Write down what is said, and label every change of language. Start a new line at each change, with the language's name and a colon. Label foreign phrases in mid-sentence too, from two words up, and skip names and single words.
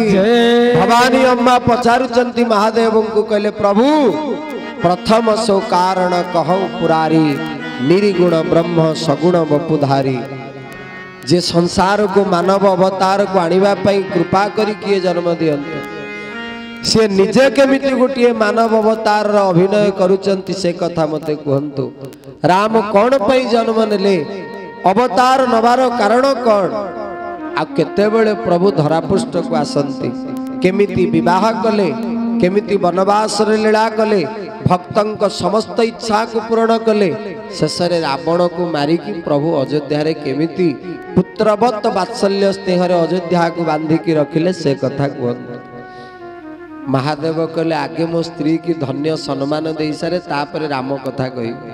Odia: जय। ଭବାନୀ ଅମ୍ମା ପଚାରୁଛନ୍ତି ମହାଦେବଙ୍କୁ କହିଲେ
Awadhi: प्रभु प्रथम सो कारण कहु पुरारी निर्गुण ब्रह्म सगुण बपुधारी
Odia: ଯେ ସଂସାରକୁ ମାନବ ଅବତାରକୁ ଆଣିବା ପାଇଁ କୃପା କରି କିଏ ଜନ୍ମ ଦିଅନ୍ତି ସେ ନିଜେ କେମିତି ଗୋଟେ ମାନବ ଅବତାର ଅଭିନୟ କରୁଛନ୍ତି ସେ କଥା ମତେ କହନ୍ତୁ। ରାମ କେଉଁ ପାଇଁ ଜନ୍ମ ନେଲେ ଅବତାର ନେବାର କାରଣ କଣ ଆଉ କେତେ ବେଳେ ପ୍ରଭୁ ଧରାପୃଷ୍ଠକୁ ଆସନ୍ତି କେମିତି ବିବାହ କଲେ କେମିତି ବନବାସରେ ଲୀଳା କଲେ ଭକ୍ତଙ୍କ ସମସ୍ତ ଇଚ୍ଛାକୁ ପୂର୍ଣ୍ଣ କଲେ ଶେଷରେ ରାବଣକୁ ମାରିକି ପ୍ରଭୁ ଅଯୋଧ୍ୟାରେ କେମିତି ପୁତ୍ରବତ ବାତ୍ସଲ୍ୟ ସ୍ନେହ ଅଯୋଧ୍ୟାକୁ ବାନ୍ଧିକି ରଖିଲେ ସେ କଥା କହନ୍ତୁ। ମହାଦେବ କହିଲେ ଆଗେ ମୋ ସ୍ତ୍ରୀ କି ଧନ୍ୟ ସମ୍ମାନ ଦେ ସାରେ ତାପରେ ରାମ କଥା କହି।